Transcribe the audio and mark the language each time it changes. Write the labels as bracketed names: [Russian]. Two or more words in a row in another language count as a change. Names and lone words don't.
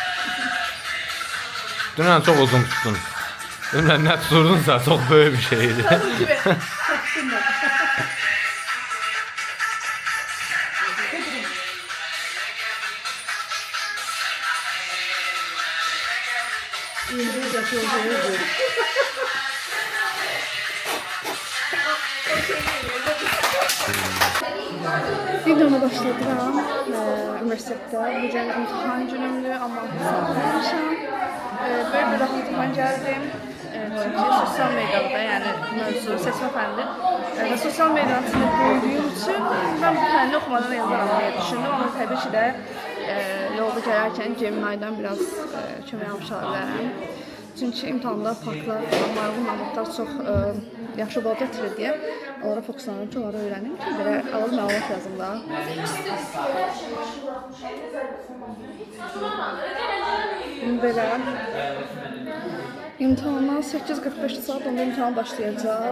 [Azerbaijani] Dünən çox uzun tutdun. Dünən nə tuturdunsa çox böyük bir şeydi. [Turkish] İndi yapılıyor. [Azerbaijani] Videoma başladıram. [Turkish] Üniversitede. Bugün imtihan günümdü ama sağlamışam. Böyle bir rahatlıkla geldim. Çünkü sosyal medyada yani mövzu seçme fəndi. Ve sosyal medyanın içinde büyüdüğüm için ben bu fəndi okumadan yazarım diye düşündüm. Ama tabii ki de yolda gələrkən Gemini'den biraz kömək almış olabilirim. [Azerbaijani] Çünki imtahanda parklar, maraqlı məlumatlar çox yaxşı bal gətirir deyə onlara fokuslanıram ki, onları öyrənim ki, belə alır məlumat yazım da. Belə imtahandan 8:45 saat onda imtahan başlayacaq.